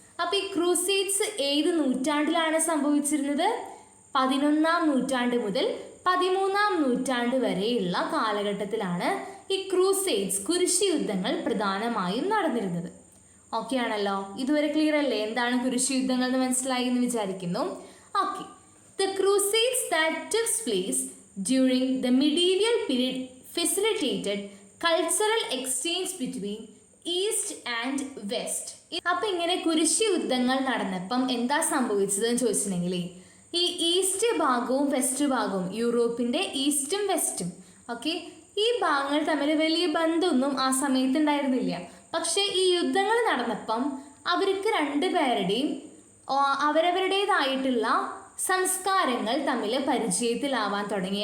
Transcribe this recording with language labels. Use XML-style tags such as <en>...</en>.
<ml>അപ്പോൾ ഈ ക്രൂസേഡ്സ് ഏത് നൂറ്റാണ്ടിലാണ് സംഭവിച്ചിരുന്നത്? 11ാം നൂറ്റാണ്ട് മുതൽ 13ാം നൂറ്റാണ്ട് വരെയുള്ള കാലഘട്ടത്തിലാണ് ഈ ക്രൂസേഡ്സ്, കുരിശ് യുദ്ധങ്ങൾ പ്രധാനമായും നടന്നിരുന്നത്. ഓക്കെ ആണല്ലോ? ഇതുവരെ ക്ലിയർ അല്ലേ? എന്താണ് കുരിശ് യുദ്ധങ്ങൾ എന്ന് മനസ്സിലായി എന്ന് വിചാരിക്കുന്നു. Okay.</ml> <en>The Crusades that took place during the medieval period facilitated cultural exchange between East and West.</en> <ml>അപ്പം ഇങ്ങനെ കുരിശ് യുദ്ധങ്ങൾ നടന്നപ്പം എന്താ സംഭവിച്ചതെന്ന് ചോദിച്ചിട്ടുണ്ടെങ്കിൽ ഈ ഈസ്റ്റ് ഭാഗവും വെസ്റ്റ് ഭാഗവും, യൂറോപ്പിൻ്റെ ഈസ്റ്റും വെസ്റ്റും, ഓക്കെ, ഈ ഭാഗങ്ങൾ തമ്മിൽ വലിയ ബന്ധമൊന്നും ആ സമയത്ത് ഉണ്ടായിരുന്നില്ല. പക്ഷേ ഈ യുദ്ധങ്ങൾ നടന്നപ്പം അവർക്ക് 2 പേരുടെയും അവരവരുടേതായിട്ടുള്ള സംസ്കാരങ്ങൾ തമ്മിൽ പരിചയത്തിലാവാൻ തുടങ്ങി.</ml>